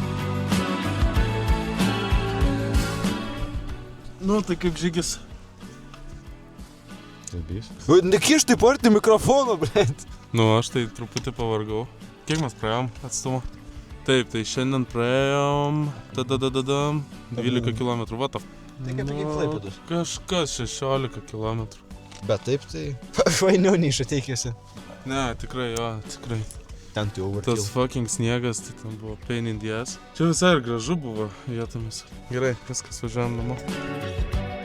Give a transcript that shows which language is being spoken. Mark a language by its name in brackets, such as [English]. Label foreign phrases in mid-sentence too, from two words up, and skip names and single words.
[Lithuanian] Nu, tai kaip žygis. Nekiš taip arti mikrofono, blėt. Nu, aš tai truputį pavargau. Kiek mes praėjom atstumą? Taip, tai šiandien praėjom 12 km. [English] What the f... [Lithuanian] Tai kaip Klaipėdos. Kažkas 16 km. Bet taip tai... Fainiau nei iš ateikėsi. Ne, tikrai, jo, tikrai. Ten tai overkill. Tas fucking sniegas, tai ten buvo [English] pain in the ass. [Lithuanian] Čia visai ir gražu buvo vietomis. Gerai, viskas, važiuojam namo.